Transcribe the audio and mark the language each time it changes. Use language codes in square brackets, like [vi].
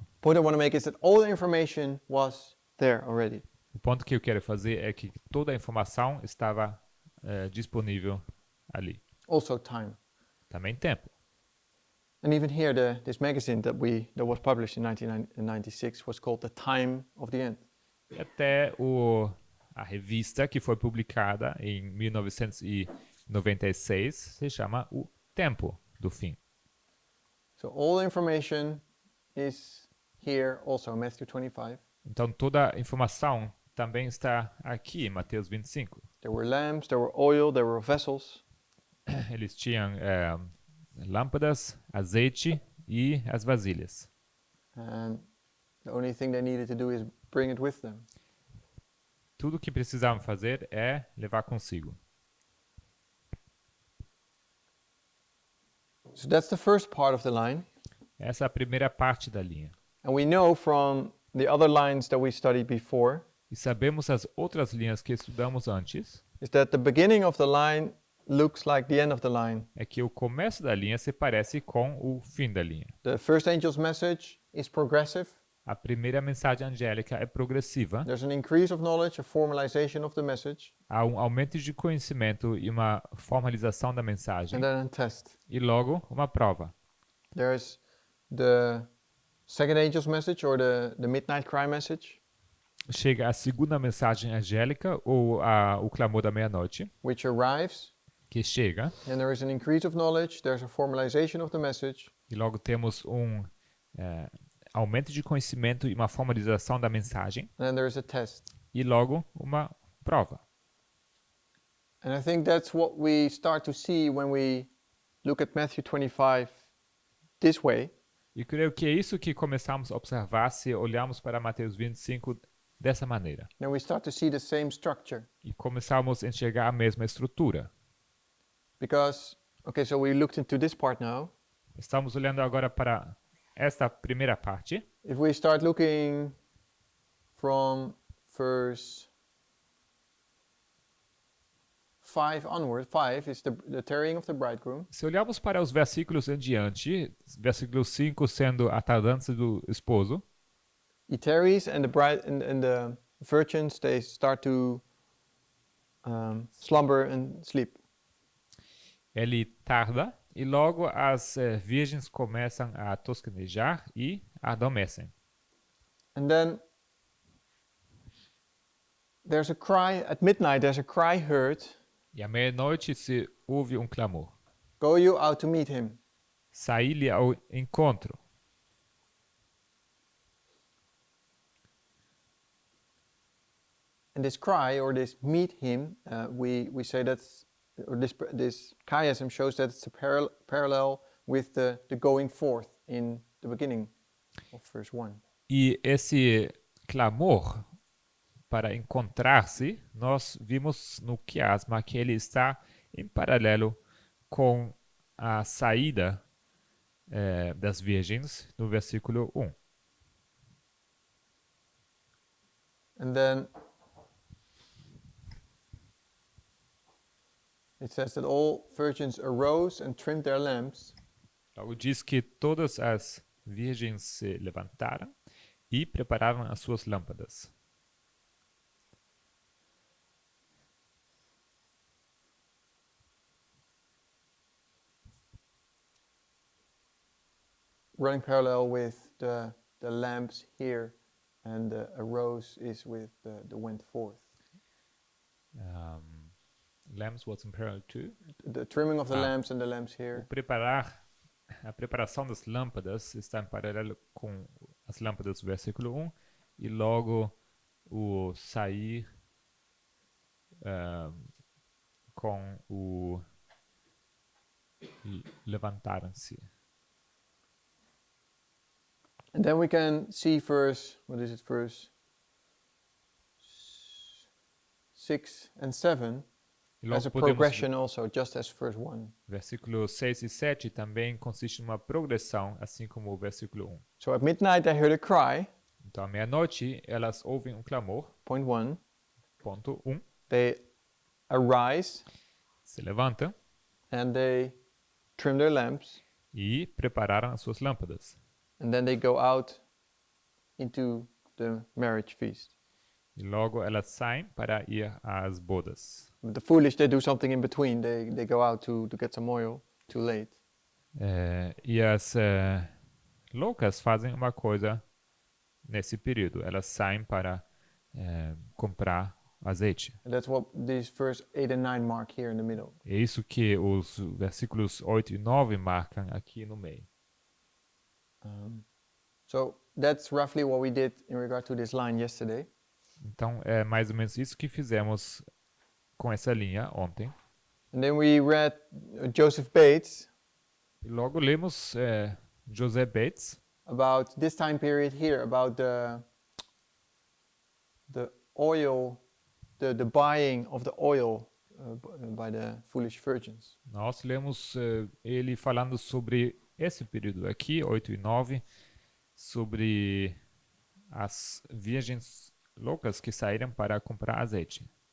[en] The point I want to make is that all the information was there already. [pt] O ponto que eu quero fazer é que toda a informação estava disponível ali. [en] Also time. [pt] Também tempo. [en] And even here, this magazine that was published in 1996 was called The Time of the End. [pt] E até A revista que foi publicada em 1996 se chama O Tempo do Fim. [en] So all the information is here also, Matthew 25. [pt] Então toda a informação também está aqui em Mateus 25. [en] There were lamps, there were oil, there were vessels. [pt] Eles tinham lâmpadas, azeite e as vasilhas. [en] And the only thing they needed to do is bring it with them. [pt] Tudo que precisavam fazer é levar consigo. [en] So that's the first part of the line. [pt] Essa é a primeira parte da linha. [en] And we know from the other lines that we studied before [pt] E sabemos as outras linhas que estudamos antes, [en] is that the beginning of the line looks like the end of the line. [pt] é que o começo da linha se parece com o fim da linha. [en] The first angel's message is progressive. [pt] A primeira mensagem angélica é progressiva. [en] There's an increase of knowledge, a formalization of the message, [pt] Há um aumento de conhecimento e uma formalização da mensagem. [en] and then a test. [pt] E logo, uma prova. [en] There's the second angel's message or the midnight cry message, [pt] Chega a segunda mensagem angélica, ou o clamor da meia-noite, [en] which arrives, [pt] que chega. [en] and there is an increase of knowledge, there's a formalization of the message, [pt] E logo temos um aumento de conhecimento e uma formalização da mensagem. [en] and then there's a test. [pt] E logo, uma prova. [en] And I think that's what we start to see when we look at Matthew 25 this way. [pt] E creio que é isso que começamos a observar se olharmos para Mateus 25 dessa maneira. [en] Then we start to see the same structure. [pt] E começamos a enxergar a mesma estrutura. [en] Because, okay, so we looked into this part now. [pt] Estamos olhando agora para esta primeira parte. [en] If we start looking from verse 5 onward, 5 is the tarrying of the bridegroom. [pt] Se olharmos para os versículos em diante, versículo 5 sendo a tardança do esposo, [en] He tarries, and the bride and the virgins, they start to slumber and sleep. [pt] ele tarda e logo as virgens começam a tosquenejar e adormecem. [en] And then there's a cry at midnight. There's a cry heard. [pt] E à meia-noite se ouve um clamor. [en] Go you out to meet him. [pt] Saí-lhe ao encontro. [en] And this cry, or this meet him, we say that's, or this chiasm shows that it's a parallel with the going forth in the beginning of verse 1. [pt] E esse clamor para encontrar-se, nós vimos no quiasma que ele está em paralelo com a saída das virgens no versículo 1. [en] And then it says that all virgins arose and trimmed their lamps. [pt] Logo diz que todas as virgens se levantaram e prepararam as suas lâmpadas. [en] Running parallel with the lamps here, and the arose is with the went forth. Lamps was in parallel to. The trimming of the Ah. lamps and the lamps here. [pt] A preparação das lâmpadas está em paralelo com as lâmpadas do versículo 1 e logo o sair com o levantaram-se. [en] And then we can see verse 6 and 7 [pt] E logo [en] as a [pt] podemos [en] progression also, just as verse 1. [pt] versículo 6 e 7 também consiste numa progressão, assim como o versículo 1. [en] So at midnight they heard a cry, [pt] Então, à meia-noite, elas ouvem um clamor, [en] point 1. [pt] ponto 1, [en] They arise [pt] se levantam [en] and they trim their lamps, [pt] e prepararam as suas lâmpadas. [en] and then they go out into the marriage feast. [pt] E logo elas saem para ir às bodas. [en] But the foolish, they do something in between. They go out to get some oil, too late. [pt] E as loucas fazem uma coisa nesse período. Elas saem para comprar azeite. [en] And that's what these verse 8 and 9 mark here in the middle. [pt] É isso que os versículos 8 e 9 marcam aqui no meio. [en] So that's roughly what we did in regard to this line yesterday. [pt] Então, é mais ou menos isso que fizemos com essa linha ontem. [en] And then we read Joseph Bates [pt] E logo lemos José Bates, [en] about this time period here, about the oil, the buying of the oil by the foolish virgins. [pt] nós lemos ele falando sobre esse período aqui, 8 e 9, sobre as virgens loucas que saíram para comprar azeite.